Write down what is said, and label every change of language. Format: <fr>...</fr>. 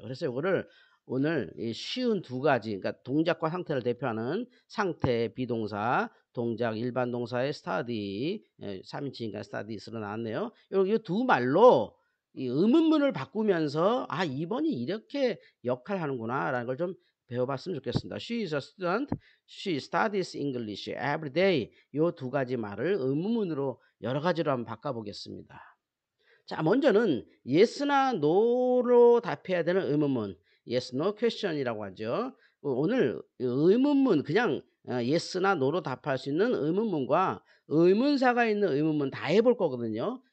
<ko>그래서 요거를 오늘 이 쉬운 두 가지 그러니까 동작과 상태를 대표하는 상태 비동사, 동작 일반 동사의 study 3 인칭이니까 studies로 나왔네요. 요 두 말로 이 의문문을 바꾸면서 '아 2 번이 이렇게 역할하는구나.'라는 걸 좀 배워 봤으면 좋겠습니다.</ko> <en>She is a student. She studies English every day.</en> <ko>요 두 가지 말을 의문문으로 여러 가지로 한번 바꿔 보겠습니다. 자 먼저는 yes나 no로 답해야 되는 의문문</ko> <en>yes, no question</en> <ko>이라고 하죠. 오늘 의문문 그냥 yes나 no로 답할 수 있는 의문문과 의문사가 있는 의문문 다 해볼 거거든요.</ko>